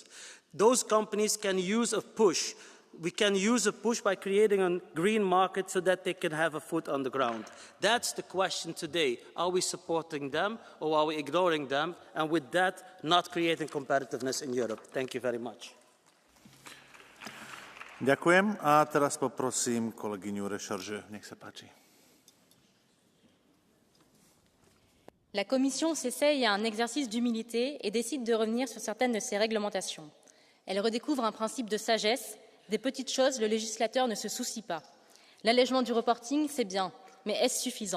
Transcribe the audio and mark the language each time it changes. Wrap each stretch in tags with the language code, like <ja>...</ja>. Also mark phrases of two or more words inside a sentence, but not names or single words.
<en>Those companies can use a push. We can use a push by creating a green market so that they can have a foot on the ground. That's the question today. Are we supporting them or are we ignoring them? And with that, not creating competitiveness in Europe. Thank you very much.</en> <sk>Ďakujem. A teraz poprosím kolegyňu Recharge. Nech sa páči.</sk> <fr>La Commission s'essaye à un exercice d'humilité et décide de revenir sur certaines de ses réglementations. Elle redécouvre un principe de sagesse. Des petites choses, le législateur ne se soucie pas. L'allègement du reporting, c'est bien, mais est-ce suffisant?</fr>